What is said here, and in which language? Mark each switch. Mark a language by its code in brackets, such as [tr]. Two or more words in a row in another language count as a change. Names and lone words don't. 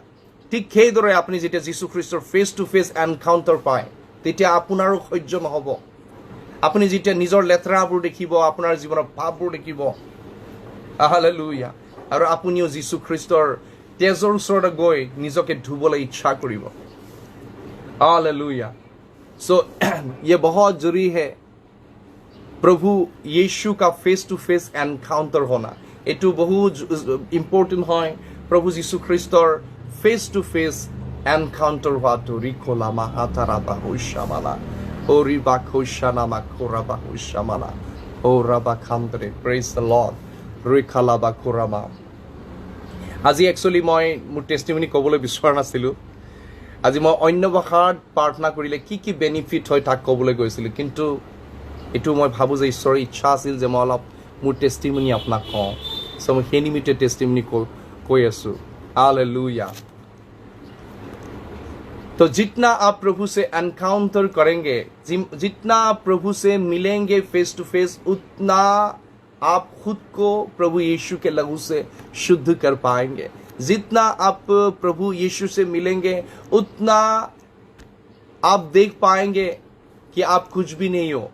[as] ঠিক সেইদৰে আপুনি যেতিয়া যীশু খ্ৰীষ্টৰ [en] face to face encounter [as] পায় তেতিয়া আপোনাৰো সহ্য নহ'ব। আপুনি যেতিয়া নিজৰ লেতেৰাবোৰ দেখিব, আপোনাৰ জীৱনৰ পাপবোৰ দেখিব, হালেলুয়া, আৰু আপুনিও যীশু খ্ৰীষ্টৰ তেজৰ ওচৰতে গৈ নিজকে ধুবলৈ ইচ্ছা কৰিব। [hi] हालेलुया। सो ये बहुत जरूरी है प्रभु यीशु का [en] face to face encounter [hi] होना। एटू बहुत इम्पोर्टेंट है प्रभु यीशु ख्रिस्टर [en] face to face encounter [hi] हुआ तो रिकोला महातारा बाहुशामाला ओ रिबा खोशाना माकोरा बाहुशामाला ओ रबा खांदरे। [en] Praise the Lord. रिखाला बाकोरामा। [as] আজি একচুৱেলি মই মোৰ টেষ্টিমনি ক'বলৈ বিচৰা নাছিলোঁ। আজি মই অন্য ভাষাত প্ৰাৰ্থনা কৰিলে কি কি বেনিফিট হয় তাক ক'বলৈ গৈছিলোঁ, কিন্তু এইটো মই ভাবোঁ যে ঈশ্বৰৰ ইচ্ছা আছিল যে মই অলপ মোৰ টেষ্টিমনি আপোনাক কওঁ। চ' মই সেই নিমিত্তে টেষ্টিমনি কৈ আছোঁ। हालेलुया। [hi] तो जितना आप प्रभु से एनकाउंटर करेंगे, जितना आप प्रभु से मिलेंगे [en] face to face, [hi] उतना आप खुद को प्रभु यीशु के लहू से शुद्ध कर पाएंगे। जितना आप प्रभु यीशु से मिलेंगे उतना आप देख पाएंगे कि आप कुछ भी नहीं हो।